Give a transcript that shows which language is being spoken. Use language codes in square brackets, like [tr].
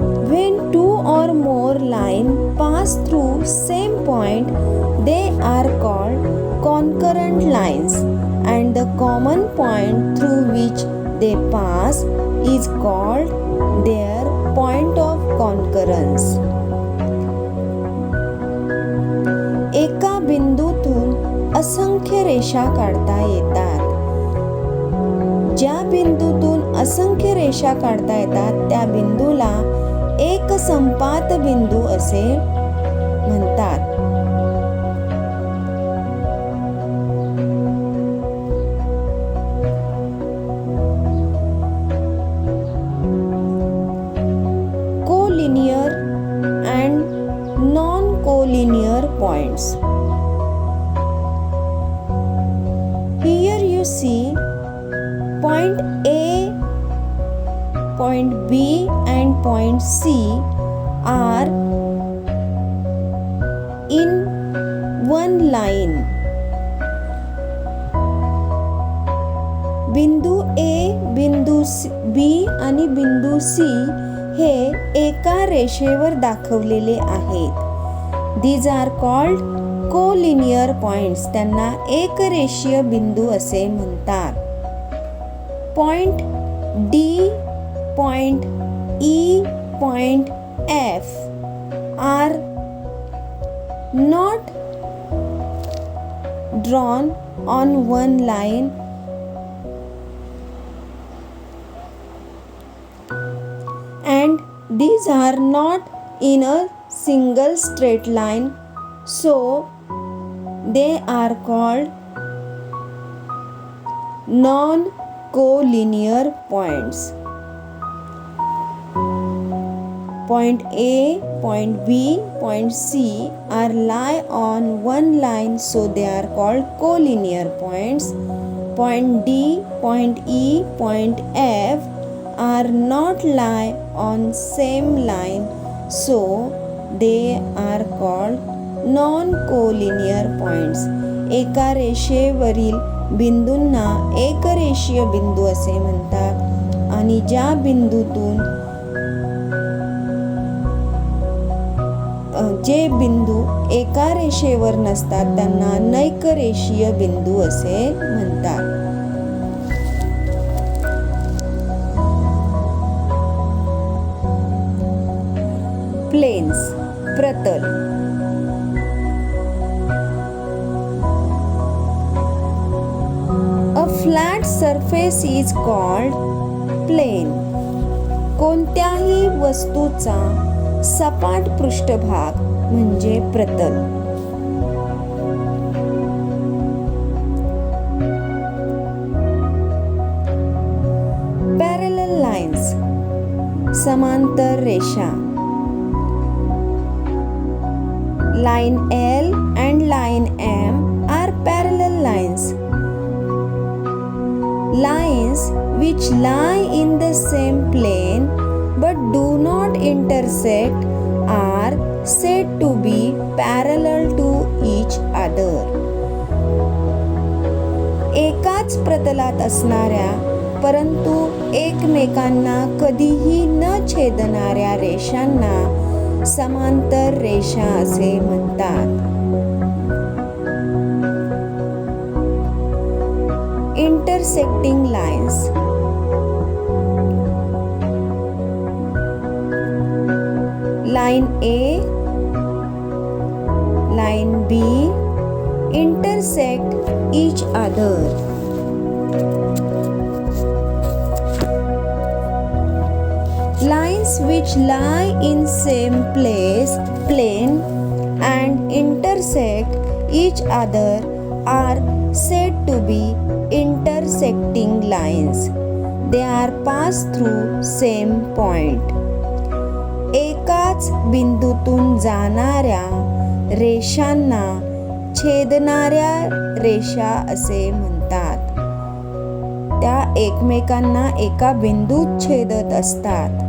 [en] When two or more lines pass through same point, they are called concurrent lines, and the common point through which they pass is called their point of concurrence. [mr] एका बिंदूतून असंख्य रेषा काढता येतात. ज्या बिंदूतून असंख्य रेषा काढता येतात त्या बिंदूला एक संपात बिंदू असे म्हणतात. [en] Collinear and non-collinear points. Here you see point A, point B and point C are in one line. [mr] बिंदू A, बिंदू B आणि बिंदू C हे एका रेषेवर दाखवलेले आहेत. [en] These are called collinear points. [mr] त्यांना एकरेषीय बिंदू असे म्हणतात. [en] Point D, point E, point F are not drawn on one line and these are not in a single straight line, so they are called non-collinear points. Point A, point B, point C are lie on one line, so they are called collinear points. Point D, point E, point F are not lie on same line, so they are called non-collinear points. [mr] एका रेषेवरील बिंदूंना एकरेषीय बिंदू असे म्हणतात आणि ज्या बिंदूतून जे बिंदू एका रेषेवर नसतात त्यांना नैकरेषीय बिंदू असे म्हणतात. [en] Planes, प्रतल. A flat surface is called plane. [mr] कोणत्याही वस्तूचा सपाट पृष्ठभाग म्हणजे प्रतल. [en] Parallel lines, [mr] समांतर रेषा. [en] Line L and line M are parallel lines. Lines which lie in the same plane but do not intersect are said to be parallel to each other. [mr] एकाच प्रतलात असणाऱ्या परंतु एकमेकांना कधीही न छेदणाऱ्या रेषांना समांतर रेषा असे म्हणतात. [en] Intersecting lines. Line A, line B intersect each other. Lines which lie in same plane and intersect each other are said to be intersecting lines. They are passed through same point. [mr] एकाच बिंदूतून जाणाऱ्या रेषांना छेदणाऱ्या रेषा असे म्हणतात. त्या एकमेकांना एका बिंदूत छेदत असतात.